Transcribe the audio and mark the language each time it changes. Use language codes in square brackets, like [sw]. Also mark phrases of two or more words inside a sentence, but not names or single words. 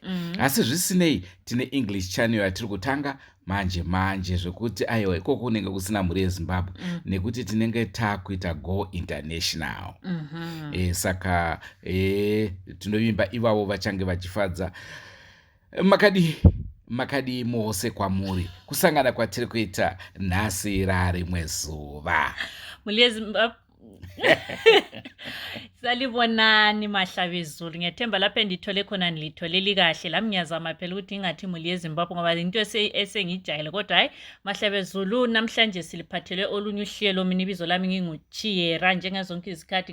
[sn] Asi zvisinei tine [en] English channel [sn] yatiri kutanga manje zvekuti aiwa ikoko kunenge kusina mhuri yeZimbabwe nekuti tinenge takuita [en] go international. [sn] Saka tinovimba ivavo vachange vachifadza. Makadi mose kwamuri kusangana kwatiri kuita nhasi rimwe zuva. Mhuri yeZimbabwe [nd] salibonani mahlavezulu ngiyathemba lapha ndithole khona nilitholeli kahle lami ngiyazama phela ukuthi ingathi muli yeZimbabwe ngoba into esengijayele kodwa hayi mahlavezulu namhlanje siliphathele olunye uhlelo mina ibizo lami nginguChiyera njengezonke izikhathi